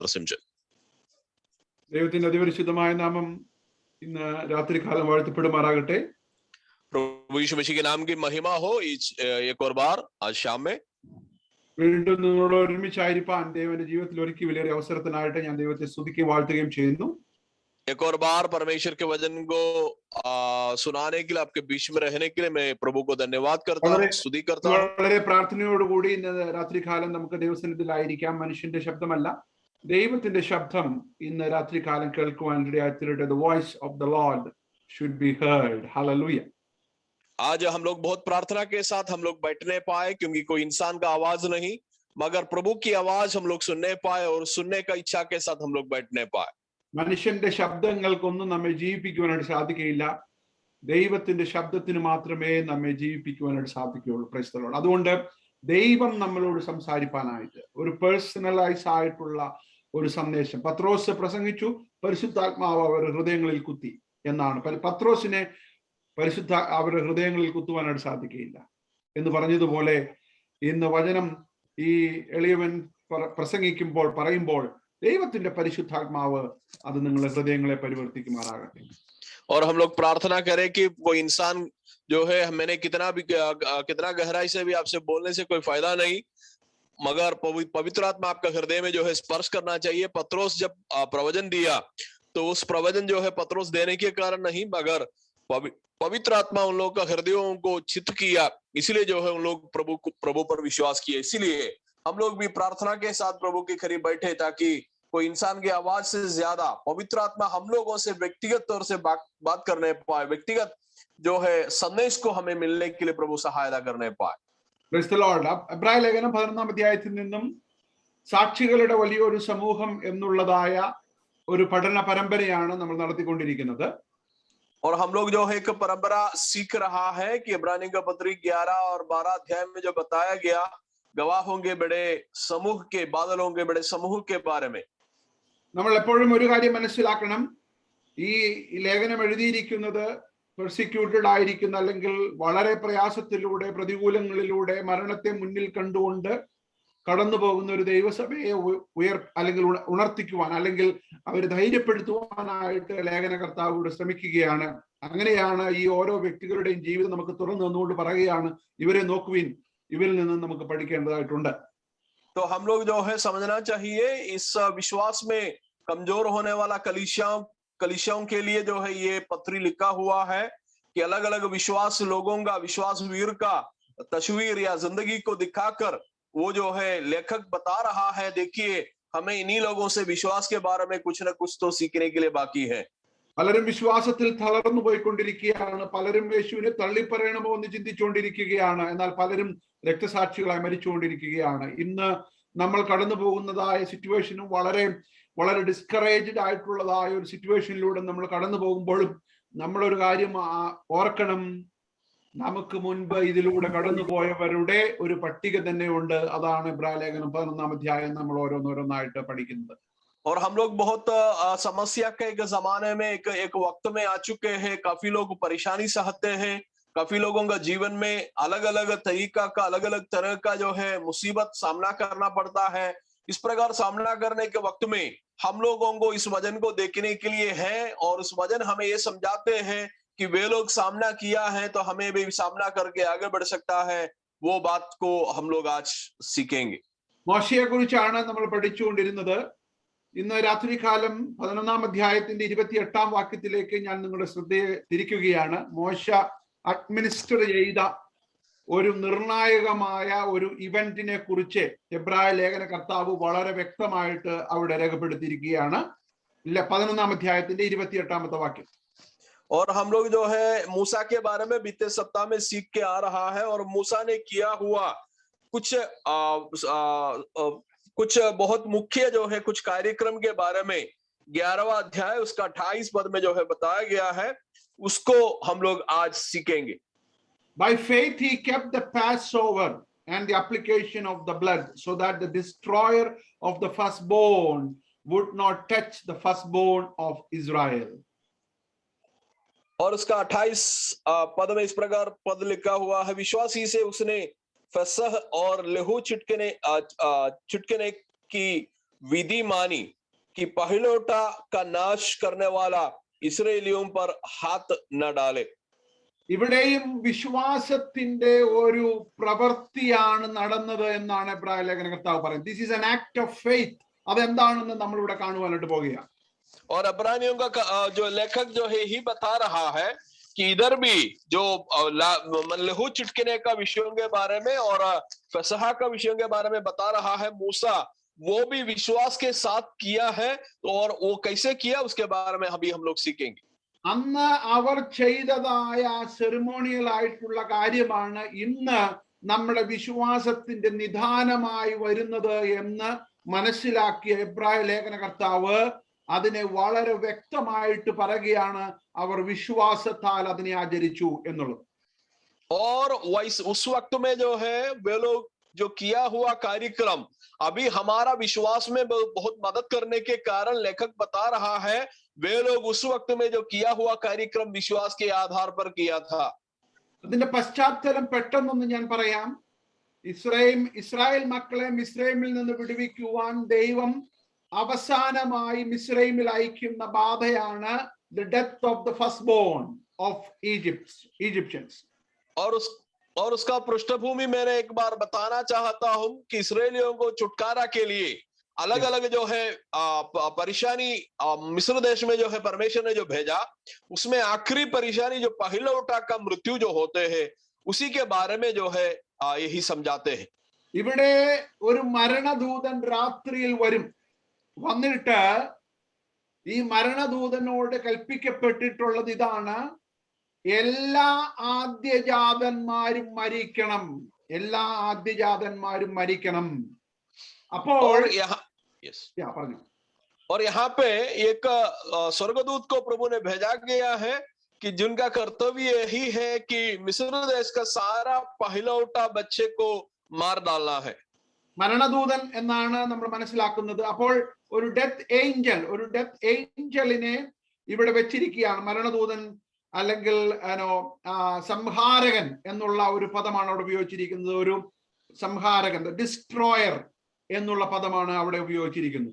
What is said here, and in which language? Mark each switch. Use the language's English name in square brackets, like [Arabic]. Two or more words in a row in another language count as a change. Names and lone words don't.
[Malayalam] പ്രസംഗിച്ചു. ദൈവത്തിന്റെ അതിപരിശുദ്ധമായ നാമം ഇന്ന് രാത്രികാലം വാഴ്ത്തപ്പെടുമാറാകട്ടെ. [Hindi] प्रभु यीशु मसीह के नाम की महिमा हो एक और बार आज शाम में. [Malayalam] വീണ്ടും നിങ്ങളോട് ഒരുമിച്ചായിരിക്കാൻ ദൈവന്റെ ജീവിതത്തിൽ ഒരുക്കി വലിയൊരു അവസരത്തിനായിട്ട് ഞാൻ ദൈവത്തെ സ്തുതിക്കുകയും വാഴ്ത്തുകയും ചെയ്യുന്നു. [Hindi] एक और बार परमेश्वर के वचन को सुनाने के लिए आपके बीच में रहने के लिए मैं प्रभु को धन्यवाद करता हूँ, स्तुति करता हूँ. [Malayalam] വളരെ പ്രാർത്ഥനയോടുകൂടി ഇന്ന് രാത്രികാലം നമുക്ക് ദൈവസന്നിധിയിലായിരിക്കാം. മനുഷ്യന്റെ ശബ്ദമല്ല, ദൈവത്തിന്റെ ശബ്ദം ഇന്ന് രാത്രികാലം കേൾക്കുവാൻ ഇടയായിത്തീരട്ടെ. [English] The voice of the Lord should be heard. Hallelujah. [Hindi] आज हम लोग बहुत प्रार्थना के साथ हम लोग बैठने पाए, क्योंकि कोई इंसान का आवाज नहीं मगर प्रभु की आवाज हम लोग सुनने पाए और सुनने का इच्छा के साथ हम लोग बैठने पाए. [Malayalam] മനുഷ്യന്റെ ശബ്ദങ്ങൾക്കൊന്നും നമ്മെ ജീവിപ്പിക്കുവാനായിട്ട് സാധിക്കുകയില്ല. ദൈവത്തിന്റെ ശബ്ദത്തിന് മാത്രമേ നമ്മെ ജീവിപ്പിക്കുവാനായിട്ട് സാധിക്കുകയുള്ളൂ. [English] Praise the Lord. [Malayalam] അതുകൊണ്ട് ദൈവം നമ്മളോട് സംസാരിക്കാനായിട്ട് ഒരു പേഴ്സണലൈസ് ആയിട്ടുള്ള ഒരു സന്ദേശം പത്രോസ് പ്രസംഗിച്ചു. പരിശുദ്ധാത്മാവ് അവരുടെ ഹൃദയങ്ങളിൽ കുത്തി എന്നാണ്. പത്രോസിനെ അവരുടെ ഹൃദയങ്ങളിൽ കുത്തുവാനായിട്ട് സാധിക്കുകയില്ല എന്ന് പറഞ്ഞതുപോലെ ഇന്ന് വചനം ഈ എളിയവൻ പറയുമ്പോൾ ദൈവത്തിന്റെ പരിശുദ്ധാത്മാവ് അത് നിങ്ങളുടെ ഹൃദയങ്ങളെ പരിവർത്തിക്കുമാറാകട്ടെ. [Hindi] और हम लोग प्रार्थना करें कि कोई इंसान जो है, मैंने कितना गहराई से भी आपसे बोलने से कोई फायदा नहीं, मगर पवित्र आत्मा आपका हृदय में जो है स्पर्श करना चाहिए. पत्रोस जब प्रवचन दिया तो उस प्रवचन जो है पत्रोस देने के कारण नहीं, मगर पवित्र आत्मा उन लोगों का हृदयों को चित किया, इसलिए जो है उन लोग प्रभु पर विश्वास किए. इसीलिए हम लोग भी प्रार्थना के साथ प्रभु के करीब बैठे, ताकि कोई इंसान की आवाज से ज्यादा पवित्र आत्मा हम लोगों से व्यक्तिगत तौर से बात करने पाए, व्यक्तिगत जो है संदेश को हमें मिलने के लिए प्रभु सहायता करने पाए. [English] Praise the Lord. [Malayalam] എബ്രായ ലേഖനം 11-ാം അധ്യായത്തിൽ നിന്നും സാക്ഷികളുടെ വലിയൊരു സമൂഹം എന്നുള്ളതായ ഒരു പഠന പരമ്പരയാണ് നമ്മൾ നടത്തിക്കൊണ്ടിരിക്കുന്നത്. [Hindi] और हम लोग जो है एक परंपरा सीख रहा है कि इब्रानी का पत्री 11 और 12 अध्याय में जो बताया गया, गवाह होंगे बड़े समूह के, बादल होंगे बड़े समूह के बारे में. [Malayalam] നമ്മൾ എപ്പോഴും ഒരു കാര്യം മനസ്സിലാക്കണം. ഈ ലേഖനം എഴുതിയിരിക്കുന്നത് പെർസിക്യൂട്ടഡ് ആയിരിക്കുന്ന, അല്ലെങ്കിൽ വളരെ പ്രയാസത്തിലൂടെ പ്രതികൂലങ്ങളിലൂടെ മരണത്തെ മുന്നിൽ കണ്ടുകൊണ്ട് കടന്നു പോകുന്ന ഒരു ദൈവസഭയെ അല്ലെങ്കിൽ ഉണർത്തിക്കുവാൻ, അല്ലെങ്കിൽ അവർ ധൈര്യപ്പെടുത്തുവാനായിട്ട് ലേഖനകർത്താവോട് ശ്രമിക്കുകയാണ്. അങ്ങനെയാണ് ഈ ഓരോ വ്യക്തികളുടെയും ജീവിതം നമുക്ക് തുറന്നു തന്നുകൊണ്ട് പറയുകയാണ്, ഇവരെ നോക്കുവിൻ, ഇവരിൽ നിന്ന് നമുക്ക് പഠിക്കേണ്ടതായിട്ടുണ്ട്. [Hindi] तो हम लोग जो है समझना चाहिए, इस विश्वास में कमजोर होने वाला कलीसियाओं के लिए जो है ये पत्री लिखा हुआ है कि अलग अलग विश्वास लोगों का, विश्वास वीर का तस्वीर या जिंदगी को दिखाकर वो जो है लेखक बता रहा है, देखिए हमें इन्हीं लोगों से विश्वास के बारे में कुछ न कुछ तो सीखने के लिए बाकी है. [Malayalam] പലരും വിശ്വാസത്തിൽ തളർന്നു പോയിക്കൊണ്ടിരിക്കുകയാണ്. പലരും യേശുവിനെ തള്ളിപ്പറയണമോ എന്ന് ചിന്തിച്ചുകൊണ്ടിരിക്കുകയാണ്. എന്നാൽ പലരും രക്തസാക്ഷികളായി മരിച്ചുകൊണ്ടിരിക്കുകയാണ്. ഇന്ന് നമ്മൾ കടന്നു പോകുന്നതായ സിറ്റുവേഷനും വളരെ വളരെ ഡിസ്കറേജ്ഡ് ആയിട്ടുള്ളതായ ഒരു സിറ്റുവേഷനിലൂടെ നമ്മൾ കടന്നു പോകുമ്പോഴും നമ്മളൊരു കാര്യം ഓർക്കണം, നമുക്ക് മുൻപ് ഇതിലൂടെ കടന്നുപോയവരുടെ ഒരു പട്ടിക തന്നെ ഉണ്ട്. അതാണ് ഇബ്രായ ലേഖനം 11-ാം അധ്യായം നമ്മൾ ഓരോന്നോരോന്നായിട്ട് പഠിക്കുന്നത്. [Hindi] और हम लोग बहुत समस्या के एक जमाने में एक वक्त में आ चुके हैं. काफी लोग परेशानी सहते हैं. काफी लोगों का जीवन में अलग अलग तरीका का, अलग अलग तरह का जो है मुसीबत सामना करना पड़ता है. इस प्रकार सामना करने के वक्त में हम लोगों को इस वजन को देखने के लिए है, और इस वजन हमें ये समझाते हैं कि वे लोग सामना किया है तो हमें भी सामना करके आगे बढ़ सकता है. वो बात को हम लोग आज सीखेंगे. [Malayalam] മോശയെ കുറിച്ചാണ് നമ്മൾ പഠിച്ചുകൊണ്ടിരുന്നത്. ഇന്ന് രാത്രികാലം 11-ാം അധ്യായത്തിന്റെ 28-ാം വാക്യത്തിലേക്ക് ഞാൻ നിങ്ങളുടെ ശ്രദ്ധയെ തിരിക്കുകയാണ്. മോശ അഡ്മിനിസ്റ്റർ ചെയ്ത ഒരു നിർണായകമായ ഒരു ഇവന്റിനെ കുറിച്ച് എബ്രായ ലേഖന കർത്താവ് വളരെ വ്യക്തമായിട്ട് അവിടെ രേഖപ്പെടുത്തിയിരിക്കുകയാണ്. 11-ാം അധ്യായത്തിന്റെ 28-ാമത്തെ വാക്യം. [Hindi] और हम लोग जो है मूसा के बारे में बीते सप्ताह में सीख के आ रहा है, और मूसा ने किया हुआ कुछ बहुत मुख्य जो है कुछ कार्यक्रम के बारे में 11वां अध्याय उसका 28 पद में जो है बताया गया है, उसको हम लोग आज सीखेंगे. [English] By faith he kept the Passover and the application of the blood, so that the destroyer of the firstborn would not touch the firstborn of Israel. [Hindi] और उसका 28 पद में इस प्रकार पद लिखा हुआ है, विश्वासी से उसने फसह और लहू छिटकने की विधि मानी कि पहिलौठा का नाश करने वाला इस्राएलियों पर हाथ न डाले. [Malayalam] ഇവിടെയും വിശ്വാസത്തിന്റെ ഒരു പ്രവൃത്തിയാണ് നടന്നത് എന്നാണ് എബ്രായ ലേഖന കർത്താവ് പറയുന്നത്. [English] This is an act of faith. [Malayalam] അതെന്താണെന്ന് നമ്മൾ ഇവിടെ കാണുവാനായിട്ട് പോകുകയാണ്. [Hindi] और अब्रानियों का जो लेखक जो है ही बता रहा है कि इधर भी जो लहू चिटकने का विषयों के बारे में और फसहा का विषयों के बारे में बता रहा है. मूसा वो भी विश्वास के साथ किया है और वो कैसे किया उसके बारे में अभी हम लोग सीखेंगे. [Malayalam] അന്ന് അവർ ചെയ്തതായ സെറിമോണിയൽ ആയിട്ടുള്ള കാര്യമാണ് ഇന്ന് നമ്മുടെ വിശ്വാസത്തിന്റെ നിദാനമായി വരുന്നത് എന്ന് മനസ്സിലാക്കിയ എബ്രായ ലേഖന കർത്താവ് അതിനെ വളരെ വ്യക്തമായിട്ട് പറയുകയാണ്. അവർ വിശ്വാസത്താൽ അതിനെ ആചരിച്ചു എന്നുള്ളത്. [Hindi] और उस वक्त में जो है वे लोग जो किया हुआ कार्यक्रम अभी हमारा विश्वास में बहुत मदद करने के कारण लेखक बता रहा है वे लोग उस वक्त में जो किया हुआ कार्यक्रम विश्वास के आधार पर किया था. [Malayalam] അതിന്റെ പശ്ചാത്തലം പെട്ടെന്നൊന്ന് ഞാൻ പറയാം. ഇസ്രായേൽ മക്കളെ മിസ്രൈമിൽ നിന്ന് വിടുവിക്കുവാൻ ദൈവം അവസാനമായി മിസ്രൈമിൽ അയക്കുന്ന ബാധയാണ് [English] the death of the firstborn of Egyptians. [Hindi] और उसका पृष्ठभूमि मैंने एक बार बताना चाहता हूं कि इसराइलियों को छुटकारा के लिए अलग अलग जो है परेशानी मिस्र देश में जो है परमेश्वर ने जो भेजा उसमें आखिरी परेशानी जो पहिलौठा का मृत्यु जो होते हैं उसी के बारे में जो है यही समझाते हैं. [Malayalam] ഇവിടെ ഒരു മരണദൂതൻ രാത്രിയിൽ വരും. വന്നിട്ട് ഈ മരണദൂതനോട് കൽപ്പിക്കപ്പെട്ടിട്ടുള്ളത് ഇതാണ്: എല്ലാ ആദ്യജാതന്മാരും മരിക്കണം, എല്ലാ ആദ്യജാതന്മാരും മരിക്കണം. അപ്പോൾ പറഞ്ഞു. [Hindi] और यहाँ पे एक स्वर्गदूत को प्रभु ने भेजा गया है कि जिनका कर्तव्य यही है कि मिस्र देश का सारा पहिलौठा बच्चे को मार डालना है. [Malayalam] മരണദൂതൻ എന്നാണ് നമ്മൾ മനസ്സിലാക്കുന്നത്. അപ്പോൾ ഒരു [English] death angelനെ [Malayalam] ഇവിടെ വെച്ചിരിക്കുകയാണ്. മരണദൂതൻ അല്ലെങ്കിൽ സംഹാരകൻ എന്നുള്ള ഒരു പദമാണ് അവിടെ ഉപയോഗിച്ചിരിക്കുന്നത്. ഒരു സംഹാരകൻ, ഡിസ്ട്രോയർ എന്നുള്ള പദമാണ് അവിടെ ഉപയോഗിച്ചിരിക്കുന്നത്.